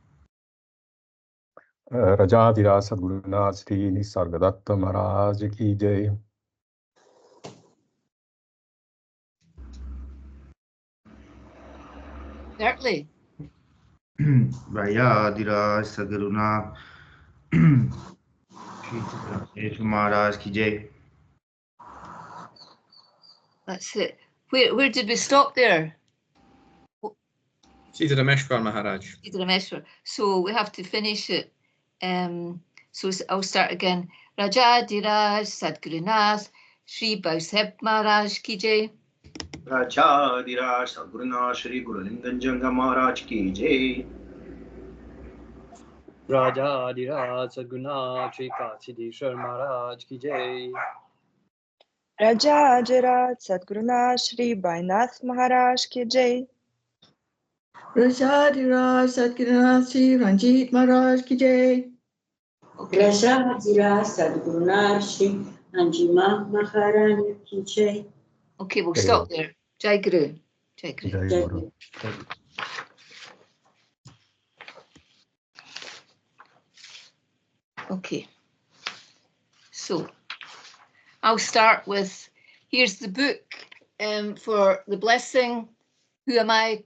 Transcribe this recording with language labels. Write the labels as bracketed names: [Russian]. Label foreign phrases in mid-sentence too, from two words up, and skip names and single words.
[Hindi] राजाधिराज सद्गुरुनाथ श्री निसर्गदत्त महाराज की जय. Bertley. राजाधिराज सद्गुरुनाथ श्री महाराज की जय. [English] That's it. Where did we stop there? Siddharameshwar Maharaj. Siddharameshwar. So we have to finish it. So I'll start again. [Hindi] राजाधिराज सद्गुरुनाथ श्री भाऊसाहेब महाराज की जय. राजाधिराज सद्गुरुनाथ श्री गुरलिंगजंगा महाराज की जय. राजाधिराज सद्गुरुनाथ श्री कासिदेश्वर महाराज की जय. राजाजरत सद्गुरुना श्री बैनाथ महाराज की जय. राजाधिराज सतगुरनाथ श्री रंजीत महाराज की जय. राजाधिराज सद्गुरुना श्री अंजिमा महारानी की जय. [English] Okay, we'll stop there. [Hindi] जय गुरु। जय गुरु. Jai Jai Guru. Guru. [English] Okay. So I'll start with, here's the book for the blessing, Who Am I?